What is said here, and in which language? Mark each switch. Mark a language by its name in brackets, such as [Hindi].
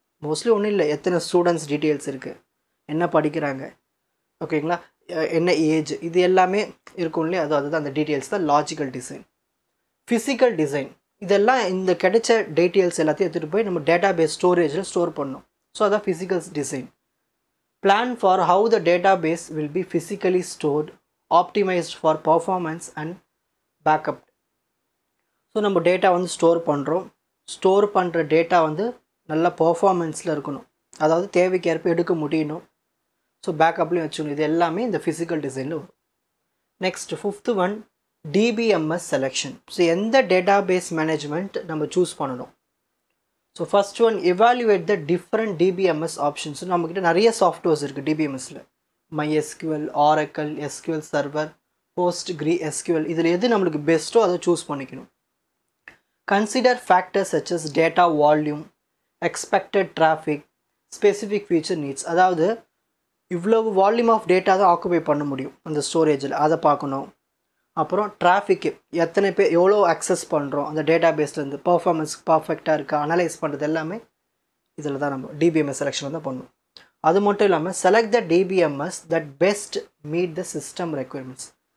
[Tamil] Mostly ஒன்றும் இல்லை, எத்தனை ஸ்டூடெண்ட்ஸ் டீட்டெயில்ஸ் இருக்குது, என்ன படிக்கிறாங்க, ஓகேங்களா, என்ன ஏஜ், இது எல்லாமே இருக்கும் இல்லையா, அதுதான் அந்த டீட்டெயில்ஸ் தான் லாஜிக்கல் டிசைன். ஃபிசிக்கல் டிசைன், இதெல்லாம் இந்த கிடைச்ச டீட்டெயில்ஸ் எல்லாத்தையும் எடுத்துகிட்டு போய் நம்ம டேட்டா பேஸ் ஸ்டோரேஜில் ஸ்டோர் பண்ணணும். ஸோ அதான் physical design. [English] Plan for how the database will be physically stored, optimized for performance and backup. [Tamil] So நம்ம டேட்டா வந்து ஸ்டோர் பண்ணுறோம், ஸ்டோர் பண்ணுற டேட்டா வந்து நல்ல பர்ஃபார்மன்ஸில் இருக்கணும், அதாவது தேவைக்கு ஏற்ப எடுக்க முடியணும். ஸோ பேக்கப்லேயும் வச்சுக்கணும். இது எல்லாமே இந்த ஃபிசிக்கல் டிசைனில் வரும். Next, fifth one, DBMS selection. So எந்த டேட்டாபேஸ் மேனேஜ்மெண்ட் நம்ம சூஸ் பண்ணணும். So first one, [English] Evaluate the different DBMS options. [Tamil] நம்மக்கிட்ட நிறைய சாஃப்ட்வேர்ஸ் இருக்குது டிபிஎம்எஸில். MySQL, Oracle, SQL Server, PostgreSQL இதில் எது நம்மளுக்கு பெஸ்ட்டோ அதை சூஸ் பண்ணிக்கணும். [English] Consider factors such as data volume, expected traffic, specific feature needs. [Tamil] அதாவது இவ்வளவு வால்யூம் ஆஃப் டேட்டா தான் ஆக்குபை பண்ண முடியும் அந்த ஸ்டோரேஜில், அதை பார்க்கணும். அப்புறம் டிராஃபிக்கு எத்தனை பேர் எவ்வளோ அக்சஸ் பண்ணுறோம் அந்த டேட்டா பேஸ்லேருந்து, பர்ஃபார்மன்ஸ் பர்ஃபெக்டாக இருக்கா அனலைஸ் பண்ணுறது எல்லாமே இதில் தான் நம்ம டிபிஎம்எஸ் செலெக்ஷன் தான் பண்ணணும். அது மட்டும் இல்லாமல் [English] Select the DBMS that best meet the system requirements.